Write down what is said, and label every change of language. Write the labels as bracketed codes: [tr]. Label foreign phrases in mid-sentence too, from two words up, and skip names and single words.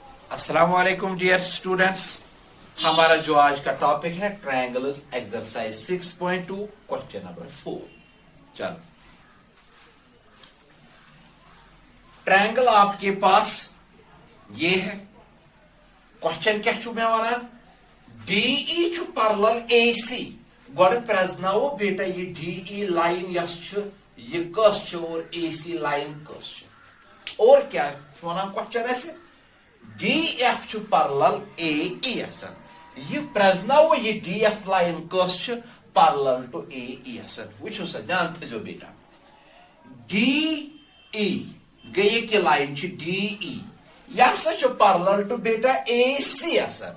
[ar] السلام عليكم [en] dear students. [hi] हमारा जो आज का टॉपिक है [en] triangles exercise 6.2 question number 4. [hi] चलो, ट्रायंगल आपके पास ये है। [ks] क्वेश्चन क्या छु मैं वनान DE छु पैरेलल AC। गोड प्रेजनाओ बेटा ये DE लाइन यस छु ये कस छु और AC लाइन कस छु। और क्या वनान क्वेश्चन ऐसे DF छु पैरेलल AE असन। ये प्रेजनाओ ये DF लाइन कस छु [en] parallel to [ks] AE असन। वुचो सा जानते जो बेटा DE गए की लाइन छु DE यस छु [en] parallel to [ks] बेटा AC असन।